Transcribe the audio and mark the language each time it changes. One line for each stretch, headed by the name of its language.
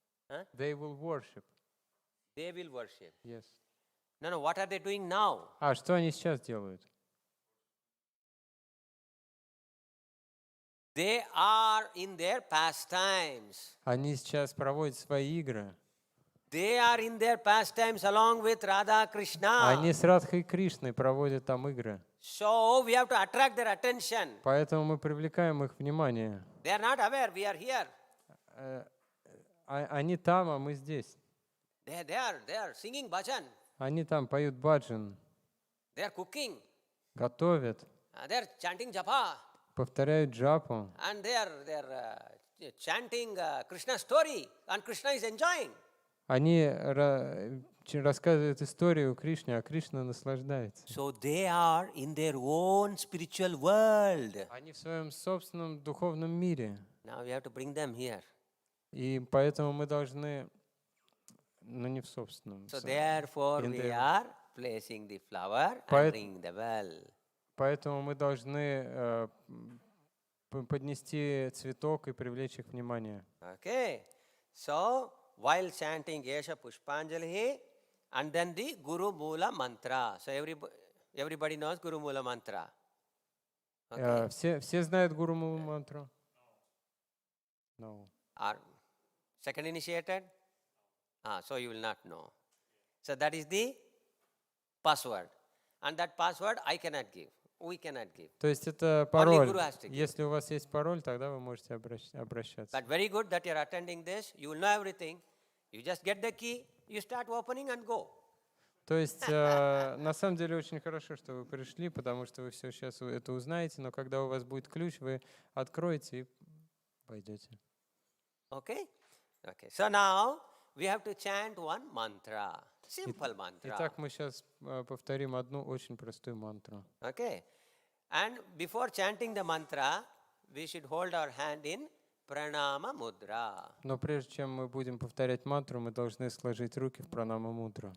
English: Huh? They will worship. They will worship. Yes. No, what are they doing now?
Russian: Что они сейчас делают?
English: They are in their pastimes.
Russian: Они сейчас проводят свои игры.
English: They are in their pastimes along with Radha Krishna.
Russian: Они с Радхой Кришной проводят там игры.
English: So we have to attract their attention.
Russian: Поэтому мы привлекаем их внимание.
English: They are not aware we are here.
Russian: Они там, а мы здесь.
English: They are singing bhajan.
Russian: Они там поют баджан,
English: They are cooking.
Russian: готовят,
English: They are chanting japa.
Russian: повторяют джапу.
English: And they are chanting Krishna story. And Krishna is enjoying.
Russian: Они рассказывают историю Кришне, а Кришна наслаждается.
English: So they are in their own spiritual world.
Russian: Они в своем собственном духовном мире.
English: Now we have to bring them here.
Russian: И поэтому мы должны, но не в собственном.
English: So therefore in we their- are placing the flower
Russian: Поэт-
English: and ring the bell.
Russian: Поэтому мы должны поднести цветок и привлечь их внимание.
English: Okay. So while chanting Yesha Pushpanjali and then the Guru Mula mantra. So everybody knows Guru Mula mantra. Okay.
Russian: Все знают Гуру мантру? No.
English: Are second initiated? So you will not know. So that is the password. And that password I cannot give. We cannot give.
Russian: То есть это
English: Only
Russian: пароль.
English: Guru has to give.
Russian: Если у вас есть пароль, тогда вы можете обращаться.
English: But very good that you are attending this. You will know everything. You just get the key, you start opening and go.
Russian: То есть на самом деле очень хорошо, что вы пришли, потому что вы все сейчас это узнаете, но когда у вас будет ключ, вы откроете и пойдете.
English: Okay? Okay. So now we have to chant one mantra. Simple mantra.
Russian: Итак, мы сейчас повторим одну очень простую мантру.
English: Okay. And before chanting the mantra, we should hold our hand in pranama mudra.
Russian: Но прежде чем мы будем повторять мантру, мы должны сложить руки в пранама мудру.